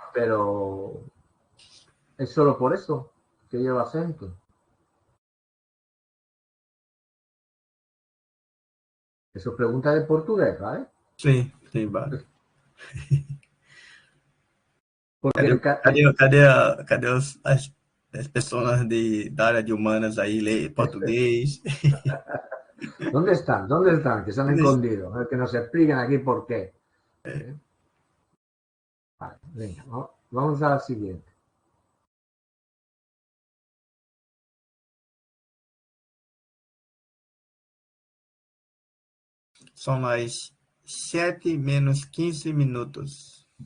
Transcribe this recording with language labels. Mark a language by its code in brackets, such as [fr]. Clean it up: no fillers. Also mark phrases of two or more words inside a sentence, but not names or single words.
[es] Pero es solo por eso que lleva acento. Eso es pregunta de portugués, ¿vale? Sí, sí, vale. Porque [pt] Cadê as pessoas da área de humanas aí, ler português? [es] ¿dónde están? ¿Dónde están? Que se han escondido. Que nos expliquen aquí por qué. Vale, venga, vamos a la siguiente. [pt] São as 7 menos 15 minutos.